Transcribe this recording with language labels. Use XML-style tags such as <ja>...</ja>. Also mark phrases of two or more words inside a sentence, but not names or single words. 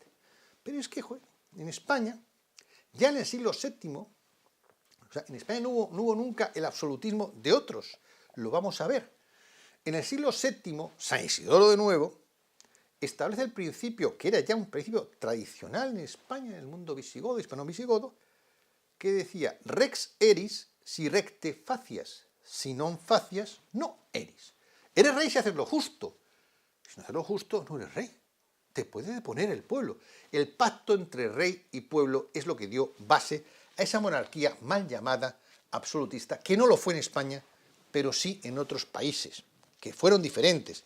<es>Pero es que, en España, ya en el siglo VII, o sea, en España no hubo nunca el absolutismo de otros, lo vamos a ver. En el siglo VII, San Isidoro de nuevo, establece el principio, que era ya un principio tradicional en España, en el mundo visigodo, hispano-visigodo, que decía,</es> <la>rex eris si recte facias, si non facias, no eris.</la> <es>Eres rey si haces lo justo. Si no haces lo justo, no eres rey. Te puede deponer el pueblo. El pacto entre rey y pueblo es lo que dio base a esa monarquía mal llamada absolutista, que no lo fue en España, pero sí en otros países, que fueron diferentes.</es>